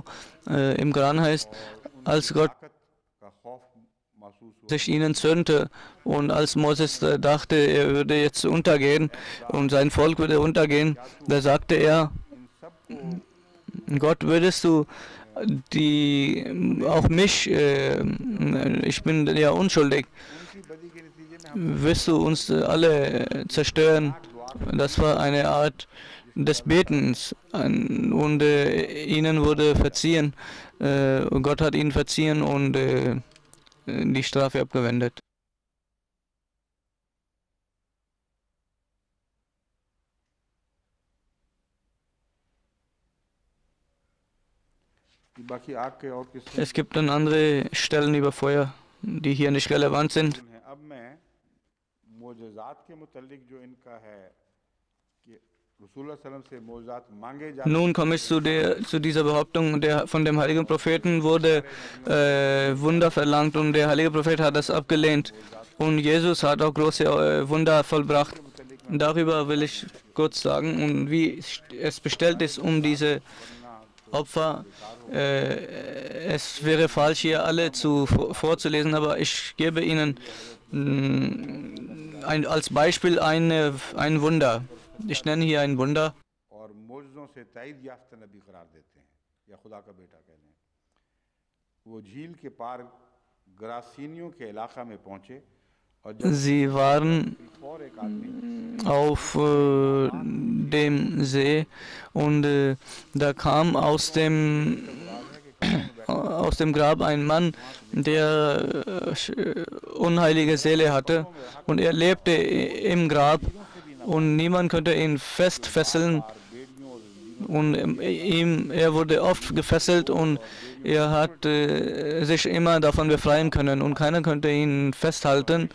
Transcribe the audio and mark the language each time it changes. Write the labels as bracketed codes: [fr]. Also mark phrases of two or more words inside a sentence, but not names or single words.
[de] Im Koran heißt, als Gott [ur] طاقت کا خوف محسوس ہوا [de] sich ihnen zürnte, und als Moses dachte, er würde jetzt untergehen und sein Volk würde untergehen, da sagte er, [ur] ان سب کو [de] Gott, würdest du auch mich, ich bin ja unschuldig, [ur] ان کی بدی کے نتیجے میں [de] wirst du uns alle zerstören? Das war eine Art des Betens, und ihnen wurde verziehen, Gott hat ihnen verziehen und die Strafe abgewendet. [ur] باقی آگ کے اور قصے [de] Es gibt dann andere Stellen über Feuer, die hier nicht relevant sind. [ur] ہیں اب میں معجزات کے متعلق جو ان کا ہے کہ [ar] رسول اللہ صلی اللہ علیہ وسلم [ur] سے معجزات مانگے جاتے [de] Nun komme ich zu dieser Behauptung, von dem heiligen Propheten wurde Wunder verlangt, und der heilige Prophet hat das abgelehnt. Und Jesus hat auch große Wunder vollbracht. Darüber will ich kurz sagen, und wie es bestellt ist um diese Opfer. Es wäre falsch, hier alle vorzulesen, aber ich gebe Ihnen als Beispiel ein Wunder. Ich nenne hier ein Wunder. [ur] اور معجزوں سے تائید یافتہ نبی قرار دیتے ہیں یا خدا کا بیٹا کہہ لیں. وہ جھیل کے پار گراسینیوں کے علاقہ میں پہنچے اور جب [de] Sie waren [ur] اور ایک آدمی [de] auf dem See und da kam aus dem Grab ein Mann, der unheilige Seele hatte, und er lebte im Grab und niemand konnte ihn festfesseln, und er wurde oft gefesselt und er hat sich immer davon befreien können und keiner konnte ihn festhalten.